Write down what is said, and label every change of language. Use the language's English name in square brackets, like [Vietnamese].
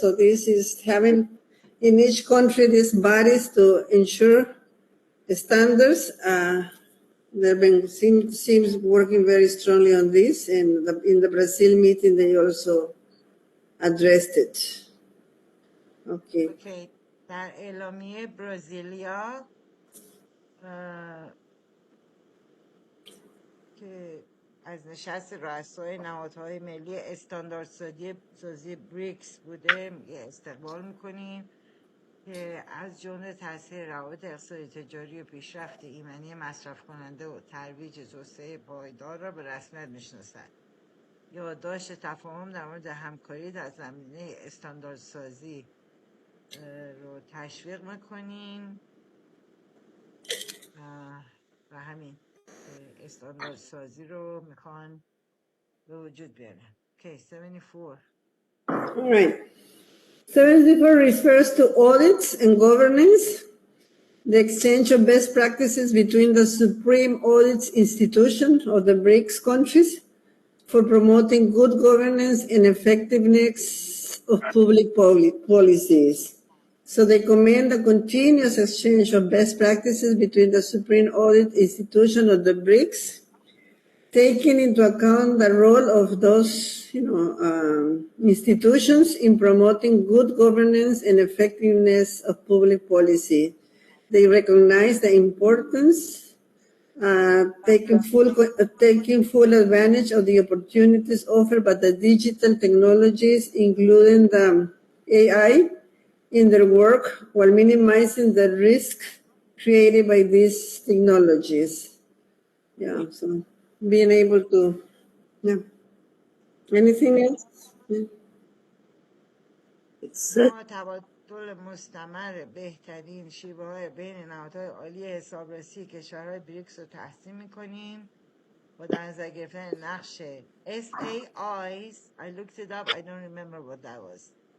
[English] So this is having in each country these bodies to ensure standards. They've been seems working very strongly on this, and in the Brazil meeting they also addressed it. Okay. Okay. [Persian] در اعلامیه برزیلیا که از نشست رؤسای نهادهای ملی استانداردسازی بریکس بوده استقبال میکنیم که از جمله تاثیر روابط اقتصادی تجاری و پیشرفت ایمنی مصرف کننده و ترویج توسعه پایدار را به رسمیت میشناسد. یادداشت تفاهم در مورد همکاری در زمینه استانداردسازی رو تشویق میکنیم و همین استانداردسازی رو میخوان به وجود بیارن. [English] Okay, 74. All right. 74 refers to audits and governance, the exchange of best practices between the Supreme Audit Institution of the BRICS countries for promoting good governance and effectiveness of public policies. So they commend the continuous exchange of best practices between the Supreme Audit Institution of the BRICS, taking into account the role of those institutions in promoting good governance and effectiveness of public policy. They recognize the importance, taking full advantage of the opportunities offered by the digital technologies, including the AI, in their work, while minimizing the risk created by these technologies. Yeah, so being able to, yeah. Anything else? Yeah. It's [Persian] ما تبادل مستمر بهترین شیوه های بین نهادهای عالی حسابرسی کشورهای بریکس رو تحسین میکنیم با در نظر گرفتن نقش SAIs. [English] I looked it up, I don't remember what that was.